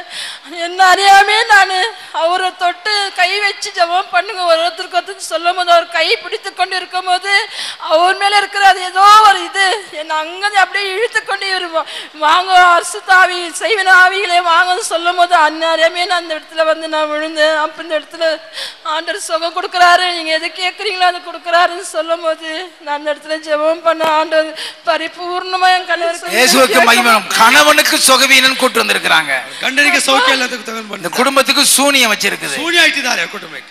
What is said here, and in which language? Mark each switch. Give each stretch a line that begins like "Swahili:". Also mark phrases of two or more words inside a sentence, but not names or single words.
Tamil: என்ன அறியாமே நான் அவரை தொட்டு கை வச்சு ஜெபம் பண்ணுங்க ஒருத்தருக்கு ஒருத்தர் சொல்லும் போது அவர் கை பிடித்து கொண்டு இருக்கும் போது அவர் மேலே இருக்கிற அது ஏதோ ஒரு இது என்னை அங்கே அப்படியே இழுத்து கொண்டு இவர் வாங்க அசுத்தாவி செய்வன ஆவிகளே வாங்கன்னு சொல்லும் போது அந்நறியாமே நான் அந்த இடத்துல வந்து நான் விழுந்தேன். அப்போ இந்த இடத்துல ஆண்டவர் சுகம் கொடுக்குறாரு, நீங்கள் எது கேட்குறீங்களோ அது கொடுக்குறாருன்னு சொல்லும் போது நான் அந்த இடத்துல ஜெபம் பண்ண ஆண்டவர் பரிபூர்ணமா என் இயேசுவுக்கு மகிமை. கணவனுக்கு சுகவீனன் கூட்டு வந்திருக்கிறாங்க.
Kannada: ಗಂಡನಿಗೆ ಸೌಖ್ಯ ಇಲ್ಲ,
Tamil: இந்த குடும்பத்துக்கு சூனியம் வச்சிருக்குது.
Kannada: ಶೂನ್ಯ ಇಟ್ಟಿದ್ದಾರೆ ಕುಟುಂಬಕ್ಕೆ.